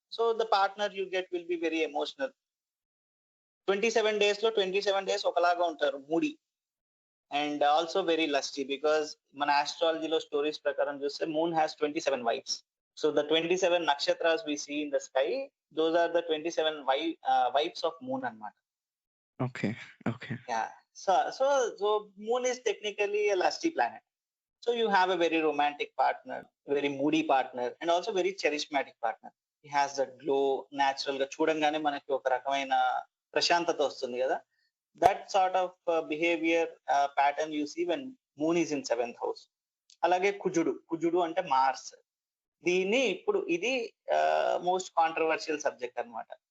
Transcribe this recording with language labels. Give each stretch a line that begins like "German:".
English: So the partner you get will be very emotional. 27 days లో 27 days ఒకలాగా ఉంటారు, moody and also very lusty, because
Telugu: మన ఆస్ట్రాలజీలో stories ప్రకారం చూస్తే
English: Moon has 27 wives. So the 27 నక్షత్రాస్ we see in the sky, those are the 27 wives of moon అన్నమాట. Okay. Okay. Yeah. So moon is technically a lusty planet. So you have a very romantic partner, very moody partner, and also very charismatic partner. He has that glow,
Telugu: natural గా చూడంగానే మనకి ఒక రకమైన ప్రశాంతత వస్తుంది కదా.
English: That sort of behaviour pattern you see when moon is in seventh house.
Telugu: అలాగే కుజుడు అంటే మార్స్. దీన్ని ఇప్పుడు ఇది మోస్ట్ కాంట్రవర్షియల్ సబ్జెక్ట్ అన్నమాట.